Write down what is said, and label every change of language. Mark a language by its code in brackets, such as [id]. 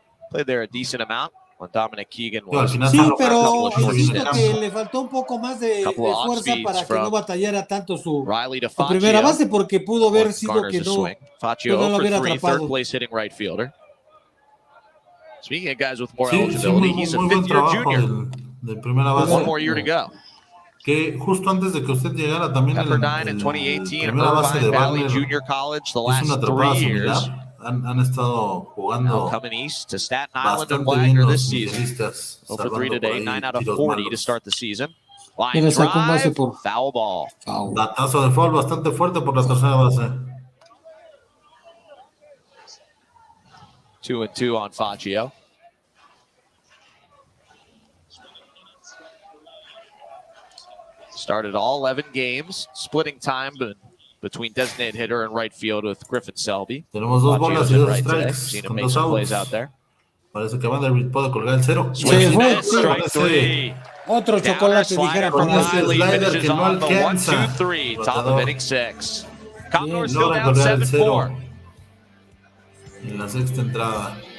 [en] Played there a decent amount when Dominic Keegan was. [es] Sí, pero insisto que le faltó un poco más de fuerza para que no batallara tanto su primera base, porque pudo haber sido que no lo hubiera atrapado. [en] Third place hitting right fielder. Speaking of guys with more eligibility, he's a fifth-year junior. [es] De primera base. [en] One more year to go. [es] Que justo antes de que usted llegara también [en] in 2018, Irvine Valley Junior College the last 3 years. [es] Han estado jugando [en] coming east to Staten Island and Wagner this season. 0-3 today, 9 out of 40 to start the season. Line drive, foul ball. [es] Batazo de foul bastante fuerte por la tercera base. [en] 2-2 on Faccio. Started all 11 games, splitting time between designated hitter and right field with Griffin Selby. [es] Tenemos dos bolas y dos strikes. [en] Seen him make some plays out there. [es] Parece que Vanderbilt puede colgar el cero. [en] Strike three. [es] Otro chocolate, dijera con ese slider que no alcanza. [en] 1-2-3, top of inning 6. Condors still down 7-4. [es] En la sexta entrada.